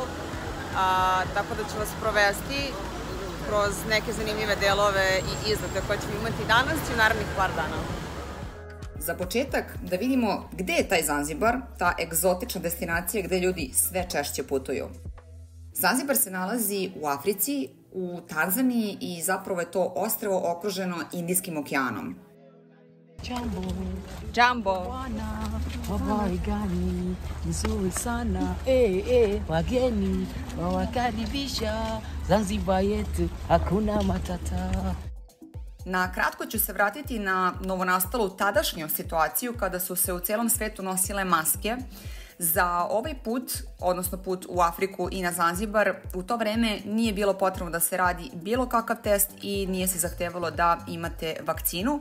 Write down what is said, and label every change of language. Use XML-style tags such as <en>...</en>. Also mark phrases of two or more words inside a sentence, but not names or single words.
<sr>Tako da ću vas provesti kroz neke zanimljive delove i izlete koje ćemo imati danas i u narednih par dana. Za početak da vidimo gde je taj Zanzibar, ta egzotična destinacija gde ljudi sve češće putuju. Zanzibar se nalazi u Africi, u Tanzaniji i zapravo je to ostrvo okruženo Indijskim okeanom.</sr> <sw>Jambo, Jambo. Habari gani nzuri sana wageni wawakaribisha Zanzibar yetu hakuna matata.</sw> <sr>Na kratko ću se vratiti na novonastalu tadašnju situaciju kada su se u celom svetu nosile maske. Za ovaj put, odnosno put u Afriku i na Zanzibar, u to vreme nije bilo potrebno da se radi bilo kakav test i nije se zahtevalo da imate vakcinu.</sr>